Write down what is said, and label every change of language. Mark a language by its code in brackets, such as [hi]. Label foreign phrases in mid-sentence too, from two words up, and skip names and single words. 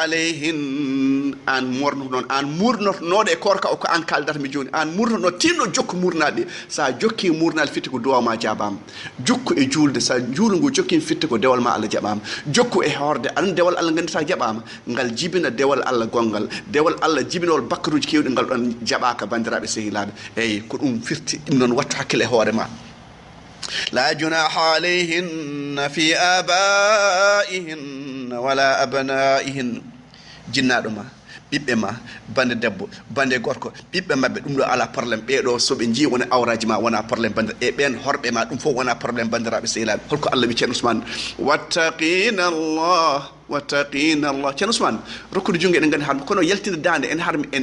[ff] alayhin an mornoto noon an murnotonoɗo e korka o ko an kaldata mi joni an murnotono tinno jokku murnaɗe sa jokki murnaɗe fitti ko duwaw ma jaɓama jokku e julde sa juulngu jokki fitti ko dewal ma Allah jaɓama jokku e horde aɗa dewal Allah gandita jaɓama ngal jibina dewal Allah gongal dewal Allah jibinowol bakkaruji kewɗi ngal ɗon jaɓaka bandiraɓe sehilaɓe eyyi ko ɗum firti ɗum noon wattu hakkille e hoore ma [ar] لا جناح عليهن في آبائهن ولا أبنائهن [ff] جنادو ما ɓiɓɓe ma bande debbo bande gorko ɓiɓɓe mabɓe ɗum ɗo ala probléme ɓeɗo soɓe jii wona awraji ma wona probléme bande e ɓen horɓe ma ɗum fof wona probléme bandiraɓe sehilaɓe holko Allah wi ceerno Ousmane [ar] واتقين الله [ff] ceerno Ousmane rokkude jungo eɗen gandi harmi kono yaltinde dande ene